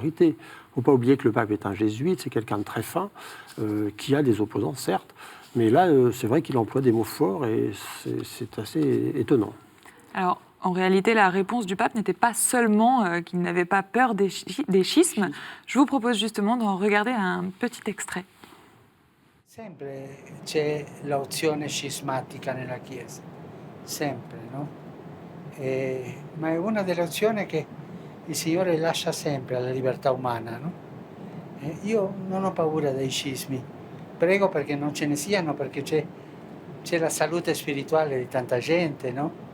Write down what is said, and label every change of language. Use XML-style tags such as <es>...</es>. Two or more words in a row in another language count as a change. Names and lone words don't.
<fr>Il ne faut pas oublier que le pape est un jésuite, c'est quelqu'un de très fin, qui a des opposants, certes, mais là, c'est vrai qu'il emploie des mots forts, et c'est assez étonnant. Alors, en réalité, la réponse du pape n'était pas seulement qu'il n'avait pas peur des schismes. Je vous propose justement d'en regarder un petit extrait.</fr> <it>Sempre c'è l'opzione scismatica nella Chiesa, sempre, no? Ma è una delle opzioni che il Signore lascia sempre alla libertà umana, no? Io non ho paura dei scismi, prego perché non ce ne siano, perché c'è la salute spirituale di tanta gente, no?</it>